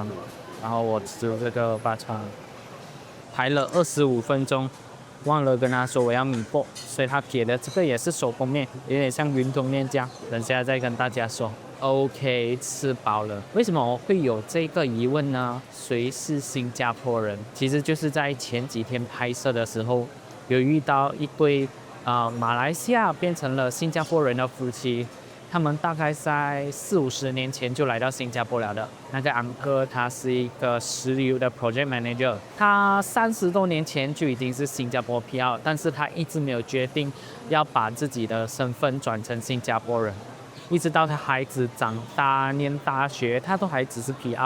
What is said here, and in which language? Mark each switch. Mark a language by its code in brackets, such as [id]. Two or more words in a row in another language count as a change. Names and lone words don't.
[zh] 然後我吃了這個巴剎，排了25分鐘，忘了跟他說我要米波，所以他給的這個也是手工麵，有點像雲吞麵這樣。等下再跟大家說。OK， 吃飽了。為什麼我會有這個疑問呢？誰是新加坡人？其實就是在前幾天拍攝的時候，有遇到一對馬來西亞變成了新加坡人的夫妻。他們大概在40-50年前就來到新加坡了的。那個昂哥他是一個石油的 [en] project manager， [zh] 他30多年前就已經是新加坡 PR， 但是他一直沒有決定要把自己的身份轉成新加坡人，一直到他孩子長大念大學，他都還只是 PR。